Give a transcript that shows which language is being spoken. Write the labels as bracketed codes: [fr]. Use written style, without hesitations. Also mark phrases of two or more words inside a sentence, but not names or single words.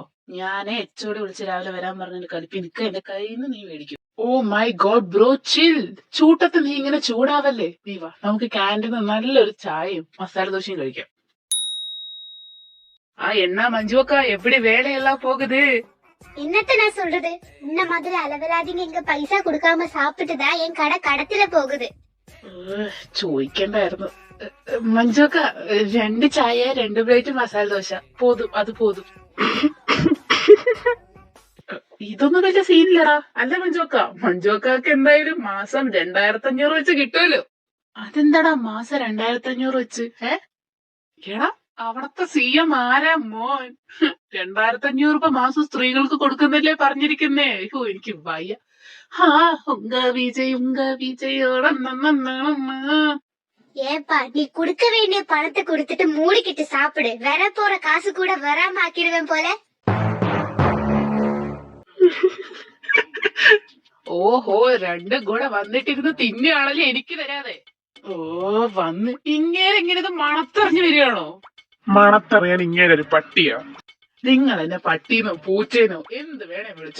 [ml] ഞാനേ എച്ചോടി വിളിച്ച് രാവിലെ വരാൻ പറഞ്ഞിട്ട് കളിപ്പി നിൽക്കുക, എന്റെ കയ്യിൽ നിന്ന് നീ മേടിക്കും. [en] oh my god bro, [ml] ചിൽ. ചൂട്ടത്ത് നീ ഇങ്ങനെ ചൂടാവല്ലേ. നീ വാ, നമുക്ക് ക്യാൻറ്റീന്ന് നല്ലൊരു ചായയും മസാല ദോശയും കഴിക്കാം. എന്നാ മഞ്ജുവക്ക, എവിടെ വേലയെല്ലാം പോകുത്? [ta] என்னத்த நான் சொல்றது, இந்த மாதிரி அளவிலாதீங்க, இங்க பைசா கொடுக்காம சாப்பிட்டுதான் என் கடை கடத்தில போகுது. [ml] ചോദിക്കണ്ടായിരുന്നു. മഞ്ജുവക്ക, 2 ചായ 2 പ്ലേറ്റ് മസാല ദോശ പോതും, അത് പോതും. ഇതൊന്നും വലിയ സീനില്ലടാ. അല്ല മഞ്ജുവക്ക, മഞ്ജുവക്കാക്ക് എന്തായാലും മാസം 2500 വെച്ച് കിട്ടുമല്ലോ. അതെന്താടാ മാസം 2500 വെച്ച്? എടാ, അവിടത്തെ CM ആരാ മോൻ? 2500 രൂപ മാസം സ്ത്രീകൾക്ക് കൊടുക്കുന്നില്ലേ പറഞ്ഞിരിക്കുന്നേ. എനിക്ക് വയ്യ. [ta] உங்க விஜயோட. ஏப்பா, நீ குடுக்க வேண்டிய பணத்தை கொடுத்துட்டு மூடிக்கிட்டு சாப்பிடு. வர போற காசு கூட வராம ஆக்கிடுவேன் போல. [ml] ഓഹോ, 2 കൂടെ വന്നിട്ടിരുന്ന് തിന്നെയാണല്ലേ എനിക്ക് തരാതെ. ഓ വന്ന് ഇങ്ങനെ മണത്തറിഞ്ഞു വരികയാണോ? മണത്തറിയാൻ ഇങ്ങനെ ഒരു പട്ടിയാ. നിങ്ങൾ എന്നെ പട്ടീന്നോ പൂച്ചേന്നോ എന്ത് വേണേ വിളിച്ചോ.